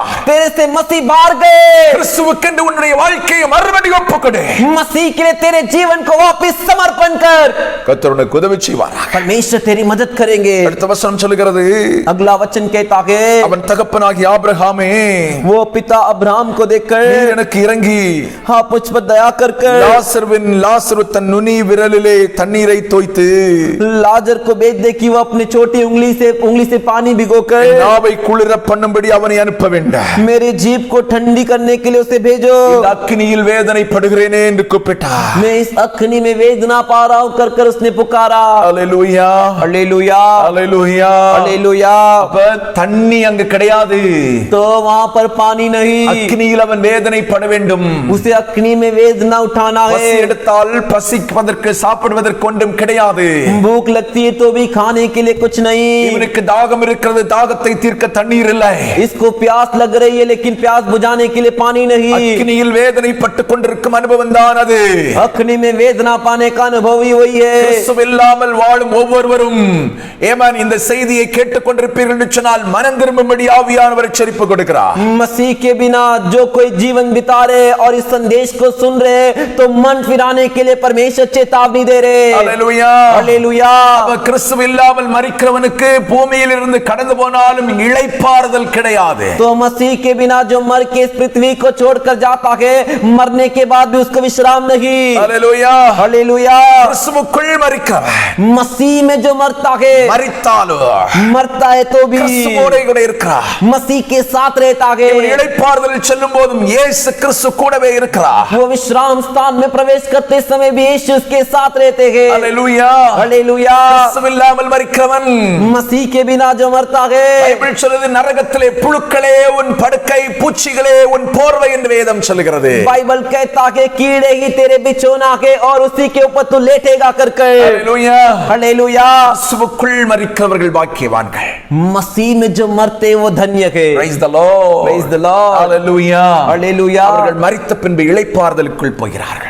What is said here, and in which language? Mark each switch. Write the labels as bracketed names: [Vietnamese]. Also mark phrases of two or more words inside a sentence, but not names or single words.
[Hindi] तेरे से मसीह बाहर गए। [Tamil] கிறிஸ்துவுக்கென்று உன்னுடைய வாழ்க்கையை மறுபடியும் ஒப்புக்கொடு। [Hindi] मसीह के लिए तेरे जीवन को वापस समर्पण कर। [Tamil] கர்த்தர் உனக்கு உதவி செய்வார்। [Hindi] परमेश्वर तेरी मदद करेंगे। [Tamil] அடுத்த வசனம் சொல்கிறது, [Hindi] अगला वचन कहता है, [Tamil] அவன் தகப்பனாகிய ஆபிரகாமே, [Hindi] वो पिता अब्राहम को देखकर, [Tamil] நீர் எனக்கு இறங்கி [Hindi] हाँ मुझ पर दया कर कर [Tamil] லாசரு தன் நுனி விரலிலே தண்ணீரை தோய்த்து [Hindi] लाजर को भेज दे कि वो अपने छोटी उंगली से पानी भिगोकर [Tamil] நாவை குளிர பண்ணும்படி அவனை அனுப்ப வேண்டாம்। [Hindi] मेरे जीभ को ठंडी करने के लिए उसे भेजो। [Tamil] இந்த அக்கினியில் வேதனைப்படுகிறேனே என்று கூப்பிட்டார்। [Hindi] मैं इस अग्नि में वेदना पा रहा हूं कर कर उसने पुकारा। [Tamil] அல்லேலூயா, [Hindi] हालेलुया, [Tamil] அல்லேலூயா, [Hindi] हालेलुया। [Tamil] அப்ப தண்ணி அங்கு கிடையாது। [Hindi] तो वहां पर पानी नहीं, [Tamil] அக்கினியில் அவன் வேதனைப்பட வேண்டும்। [Hindi] उसे अग्नि में वेदना उठाना [Tamil] பசி [Hindi] है। [Tamil] எடுத்தால் பசிப்பதற்கு சாப்பிடுவதற்கு ஒன்றும் கிடையாது। [Hindi] भूख लगती है तो भी खाने के लिए कुछ नहीं। [Tamil] இவனுக்கு தாகம் இருக்கிறது, தாகத்தை தீர்க்க தண்ணீர் இல்லை। [Hindi] इसको प्यास लग रही है लेकिन प्यास बुझाने के लिए पानी नहीं। [Tamil] அக்கினியில் வேதனைப்பட்டு கொண்டிருக்கும் அனுபவம் தான் அது। [Hindi] अग्नि में वेदना पाने का अनुभव ही वही है। [Tamil] கிறிஸ்துவில்லாமல் வாழும் ஒவ்வொருவரும் ஏமான் இந்த செய்தியை கேட்டுக்கொண்டிருப்பீர்கள் என்று சொன்னால் மனம் திரும்பும்படி ஆவியானவர் எச்சரிப்பு கொடுக்கிறார்। [Hindi] मसीह के बिना जो कोई जीवन बिता रहे और इस संदेश को सुन रहे तो मन फिराने के लिए परमेश्वर चेतावनी दे रहे। [Tamil] அல்லேலூயா, [Hindi] हालेलुया। [Tamil] அவன் கிறிஸ்துவில்லாமல் மரிக்கிறவனுக்கு பூமியில் இருந்து கடந்து போனாலும் இளைப்பாறுதல் கிடையாது। [Hindi] तो मसीह के बिना जो मर के इस पृथ्वी को छोड़कर जाता है, मरने के बाद भी उसको विश्राम नहीं। [Tamil] அல்லேலூயா, [Hindi] हालेलुया। [Tamil] கிறிஸ்துவுக்குள் மரிக்கிறவன் [Hindi] मसीह में जो मरता है, [Tamil] மரித்தாலும் [Hindi] मरता है तो भी [Tamil] கிறிஸ்துவோடு கூட இருக்கிறார்। [Hindi] मसीह के साथ रहता है। [Tamil] இவன் இளைப்பாறுதலில் செல்லும் போதும் இயேசு கிறிஸ்து கூடவே இருக்கிறார்। [Hindi] वो विश्राम स्थान में प्रवेश करते समय भी यीशु उसके साथ रहते हैं। [Tamil] அல்லேலூயா, [Hindi] हालेलुया। [Tamil] கிறிஸ்துவில்லாமல் மரிக்கிறவன், [Hindi] मसीह के बिना जो मरता है, [Tamil] பைபிள் சொல்லுது நரகத்திலே புழுக்களே உன் படுக்கை, பூச்சிகளே உன் போர்வை என்று வேதம் சொல்லுகிறது। [Hindi] बाइबल कहता है कीड़े ही तेरे बिछौना के और उसी के ऊपर तू लेटेगा कर कर। [Tamil] அல்லேலூயா, [Hindi] हालेलुया। [Tamil] கிறிஸ்துவுக்குள் மரிக்கிறவர்கள் பாக்கியவான்கள்। [Hindi] मसीह में जो मरते वो धन्य है। [English] Praise the Lord. Praise the Lord. Hallelujah. [Hindi] हालेलुया। [Tamil] அவர்கள் மரித்த பின்பு இளைப்பாறுதலுக்குள் போகிறார்கள்।